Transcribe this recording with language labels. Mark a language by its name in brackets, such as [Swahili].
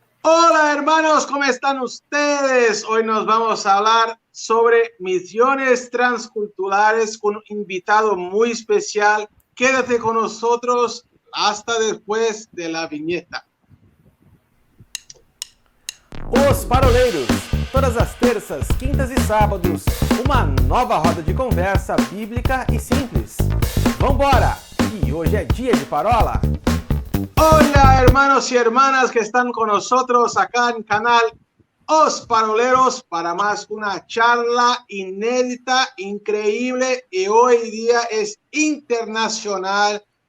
[Spanish] Hola hermanos, ¿cómo están ustedes? Hoy nos vamos a hablar sobre misiones transculturales con un invitado muy especial. Quédate con nosotros hasta después de la viñeta. [Portuguese] Os Paroleiros, todas as terças, quintas e sábados, uma nova roda de conversa bíblica e simples. Vambora! E hoje é dia de parola! [Spanish] Hola hermanos y hermanas que están con nosotros acá en canal Os Paroleros para más una charla inédita, increíble y hoy día es internacional.